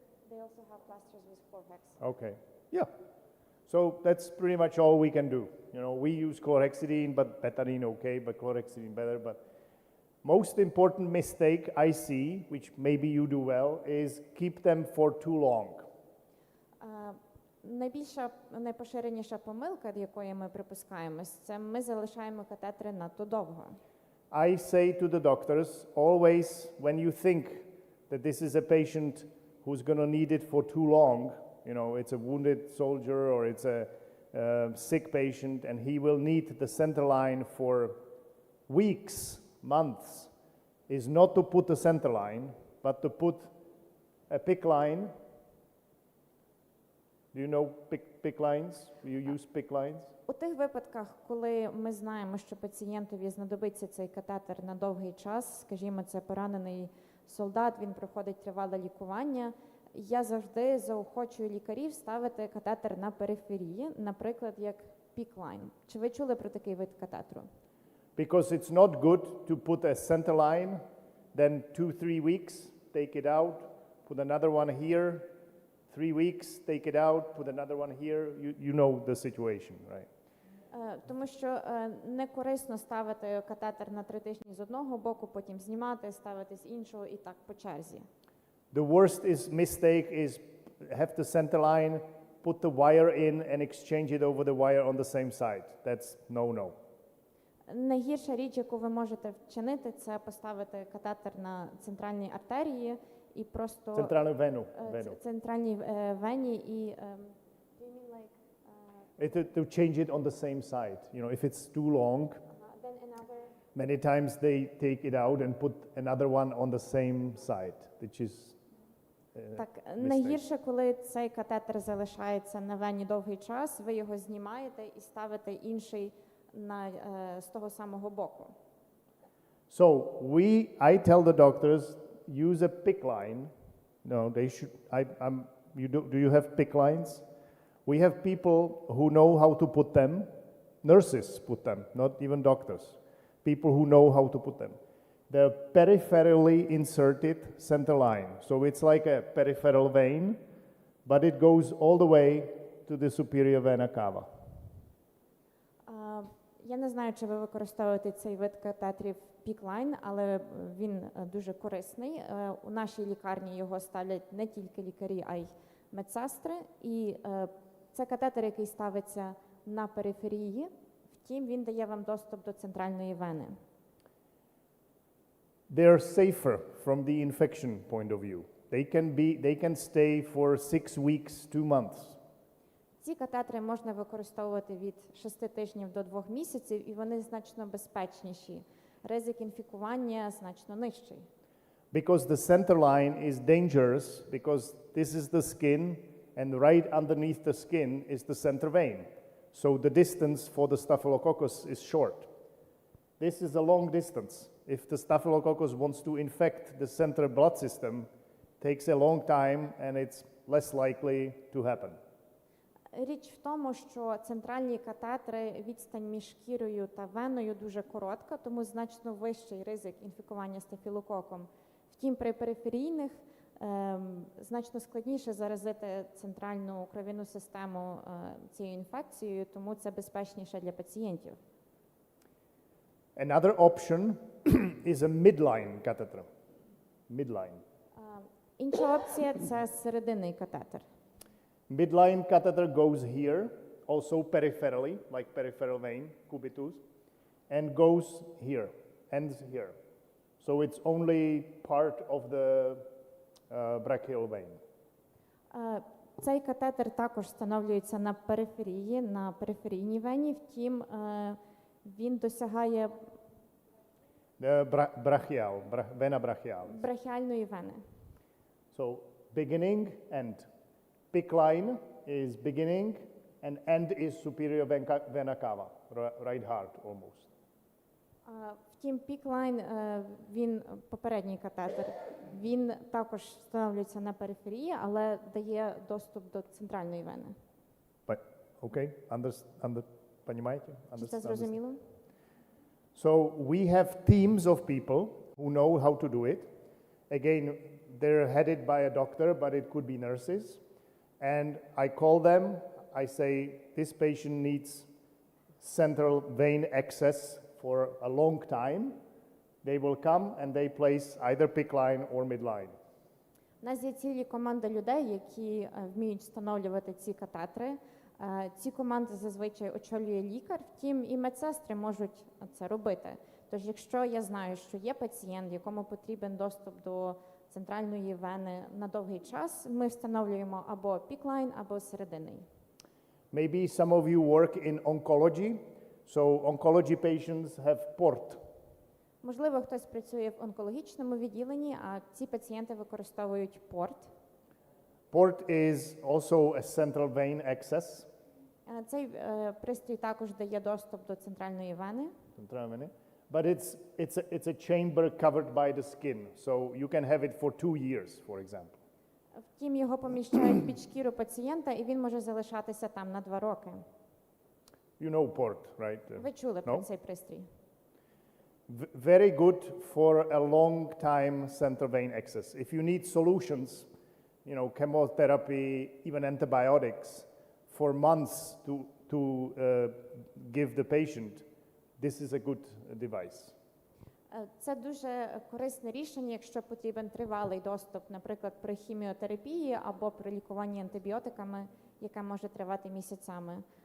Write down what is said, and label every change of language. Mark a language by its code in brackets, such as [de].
[en] They also have plasters with Chlorhex. Okay. Yeah. So that's pretty much all we can do. You know, we use chlorhexidine, but betadine okay, but chlorhexidine better. But most important mistake I see, which maybe you do well, is keep them for too long. [uk] Найбільша, найпоширеніша помилка, до якої ми припускаємось, це ми залишаємо катетери надто довго. [en] I say to the doctors, always when you think that this is a patient who's going to need it for too long, you know, it's a wounded soldier or it's a sick patient and he will need the center line for weeks, months, is not to put the center line, but to put a PICC line. Do you know PICC lines? Do you use PICC lines? [uk] У тих випадках, коли ми знаємо, що пацієнтові знадобиться цей катетер на довгий час, скажімо, це поранений солдат, він проходить тривале лікування, я завжди заохочую лікарів ставити катетер на периферії, наприклад, як PICC line. Чи ви чули про такий вид катетеру? [en] Because it's not good to put a center line, then 2-3 weeks, take it out, put another one here, 3 weeks, take it out, put another one here. You know the situation, right? [uk] Тому що не корисно ставити катетер на 3 тижні з одного боку, потім знімати, ставити з іншого і так по черзі. [en] The worst mistake is have the center line, put the wire in and exchange it over the wire on the same side. That's no-no. [uk] Найгірша річ, яку ви можете вчинити, це поставити катетер на центральній артерії і просто Центральну вену. центральній вені і [en] do you mean like To change it on the same side. You know, if it's too long, then another many times they take it out and put another one on the same side, which is [uk] так, найгірше, коли цей катетер залишається на вені довгий час, ви його знімаєте і ставите інший з того самого боку. [en] So I tell the doctors, use a PICC line. No, they should. Do you have PICC lines? We have people who know how to put them. Nurses put them, not even doctors. People who know how to put them. They're peripherally inserted center line. So it's like a peripheral vein, but it goes all the way to the superior vena cava. [uk] Я не знаю, чи ви використовуєте цей вид катетерів PICC line, але він дуже корисний. У нашій лікарні його ставлять не тільки лікарі, а й медсестри. І це катетер, який ставиться на периферії, втім він дає вам доступ до центральної вени. [en] They are safer from the infection point of view. They can stay for 6 weeks, 2 months. [uk] Ці катетери можна використовувати від 6 тижнів до 2 місяців, і вони значно безпечніші. Ризик інфікування значно нижчий. [en] Because the center line is dangerous, because this is the skin, and right underneath the skin is the center vein. So the distance for the staphylococcus is short. This is a long distance. If the staphylococcus wants to infect the central blood system, it takes a long time and it's less likely to happen. [uk] Річ в тому, що центральні катетери, відстань між шкірою та веною дуже коротка, тому значно вищий ризик інфікування стафілококом. Втім, при периферійних значно складніше заразити центральну кров'яну систему цією інфекцією, тому це безпечніше для пацієнтів. [en] Another option is a midline catheter. Midline. [uk] Інша опція – це серединний катетер. [en] Midline catheter goes here, also peripherally, like peripheral vein, cubitus, and goes here, ends here. So it's only part of the brachial vein. [uk] Цей катетер також встановлюється на периферійній вені, втім Він досягає [la] Vena brachialis. [uk] брахіальної вени. [en] So beginning, end. PIC line is beginning, and end is superior vena cava, right heart almost. [uk] Втім, піклайн, він попередній катетер, він також встановлюється на периферії, але дає доступ до центральної вени. [ru] Okay, понимаете? [uk] Чи це зрозуміло? [en] So we have teams of people who know how to do it. Again, they're headed by a doctor, but it could be nurses. And I call them, I say, this patient needs central vein access for a long time. They will come and they place either PIC line or midline. [uk] У нас є цілі команди людей, які вміють встановлювати ці катетри. Ці команди зазвичай очолює лікар, втім і медсестри можуть це робити. Тож, якщо я знаю, що є пацієнт, якому потрібен доступ до центральної вени на довгий час, ми встановлюємо або піклайн, або серединний. [en] Maybe some of you work in oncology, so oncology patients have port. [uk] Можливо, хтось працює в онкологічному відділенні, а ці пацієнти використовують порт. [en] Port is also a central vein access. [uk] Цей пристрій також дає доступ до центральної вени. [en] But it's a chamber covered by the skin, so you can have it for 2 years, for example. [uk] Втім, його поміщають під шкіру пацієнта, і він може залишатися там на 2 роки. [en] You know port, right? [uk] Ви чули про цей пристрій? [en] Very good for a long time central vein access. If you need solutions, you know, chemotherapy, even antibiotics, for months to give the patient, this is a good device. [uk] Це дуже корисне рішення, якщо потрібен тривалий доступ, наприклад, при хіміотерапії або при лікуванні антибіотиками, яке може тривати місяцями.